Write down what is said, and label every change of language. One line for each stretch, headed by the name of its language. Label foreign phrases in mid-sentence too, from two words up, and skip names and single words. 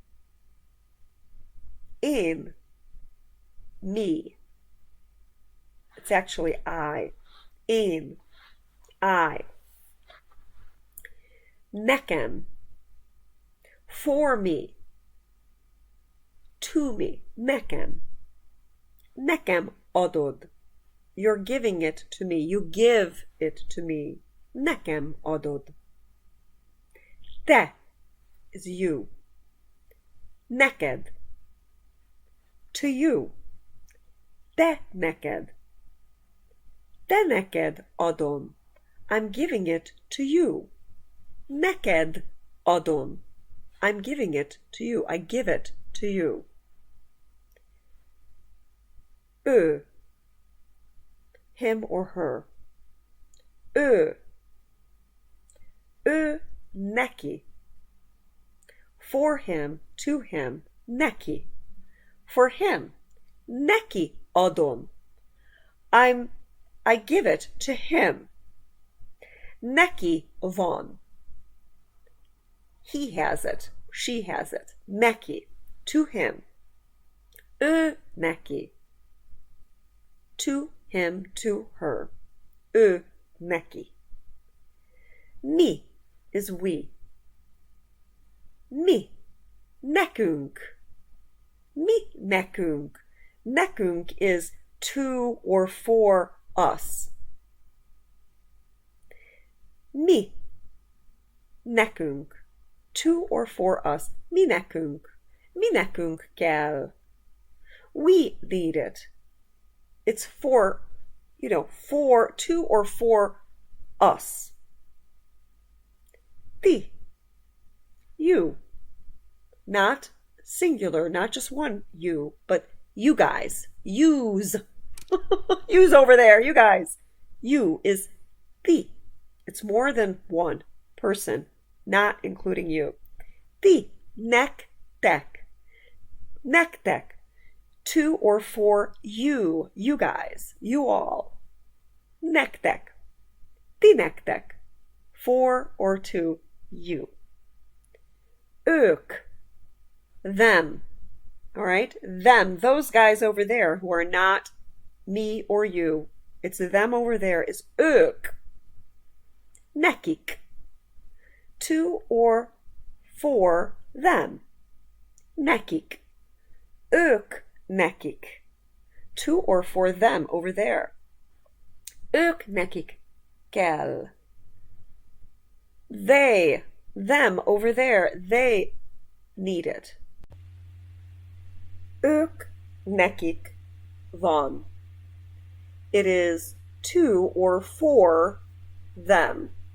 English: In. Me. It's actually I. In. I. Nekem. For me. To me.
Hungarian: Nekem. Nekem adod.
English: You're giving it to me. You give it to me.
Hungarian: Nekem adod.
English: Te is you. Neked. To you.
Hungarian: Te neked. Te neked adom.
English: I'm giving it to you.
Hungarian: Neked adom.
English: I'm giving it to you. I give it to you. Ő. Him or her.
Hungarian: Ő. Ő neki.
English: For him, to him, neki. For him,
Hungarian: neki adom.
English: I give it to him.
Hungarian: Neki van.
English: He has it. She has it. Neki. To him.
Hungarian: Ő neki.
English: To him, to her.
Hungarian: Ő neki.
English: Mi is we. Mi.
Hungarian: Nekünk. Mi nekünk.
English: Nekünk is to or for us.
Hungarian: Mi. Nekünk.
English: To or for us.
Hungarian: Mi nekünk. Mi nekünk kell.
English: We need it. It's for, for, to or for us. Ti. You. Not singular, not just one you, but you guys. Yous. Yous over there, you guys. You is ti. It's more than one person, not including you.
Hungarian: Ti. Nektek. Nektek.
English: To or for you, you guys, you all.
Hungarian: Nektek. Ti nektek.
English: For or to you. Ők. Them. All right? Them. Those guys over there who are not me or you. It's them over there. It's ők. Nekik. To or for them.
Hungarian: Nekik. Ők nekik.
English: To or for them over there.
Hungarian: Ők nekik kell.
English: They, them over there, they need it.
Hungarian: Ők nekik van.
English: It is to or for them.